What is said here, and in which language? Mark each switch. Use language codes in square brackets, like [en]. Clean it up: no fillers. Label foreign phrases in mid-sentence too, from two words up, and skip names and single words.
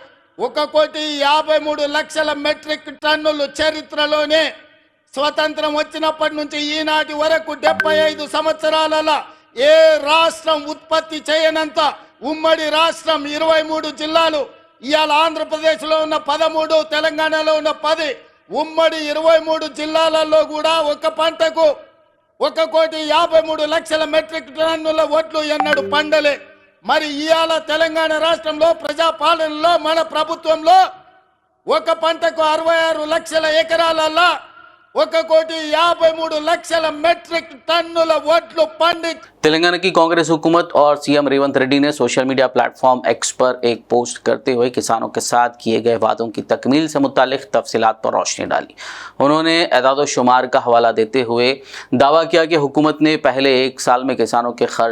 [te] 1,53,00,000 మెట్రిక్ టన్నులు చరిత్రలోనే స్వతంత్రం వచ్చినప్పటి నుంచి ఈనాటి వరకు 75 సంవత్సరాలలో ఏ రాష్ట్రం ఉత్పత్తి చేయనంత ఉమ్మడి రాష్ట్రం 23 జిల్లాలు, ఇవాళ ఆంధ్రప్రదేశ్లో ఉన్న 13, తెలంగాణలో ఉన్న 10, ఉమ్మడి 23 జిల్లాలలో కూడా ఒక పంటకు 1,53,00,000 మెట్రిక్ టన్నుల వడ్లు ఎన్నడూ పండలే। మరి ఇవాళ తెలంగాణ రాష్ట్రంలో ప్రజాపాలనలో మన ప్రభుత్వంలో ఒక పంటకు 66 లక్షల ఎకరాలలో 1,53,00,000 మెట్రిక్ టన్నుల వడ్లు పండి। [ur] تلنگانہ کی کانگریس حکومت اور CM ریونت ریڈی نے سوشل میڈیا پلیٹ فارم ایکس پر ایک پوسٹ کرتے ہوئے کسانوں کے ساتھ کیے گئے وعدوں کی تکمیل سے متعلق تفصیلات پر روشنی ڈالی۔ انہوں نے اعداد و شمار کا حوالہ دیتے ہوئے دعویٰ کیا کہ حکومت نے پہلے ایک سال میں کسانوں کے قرض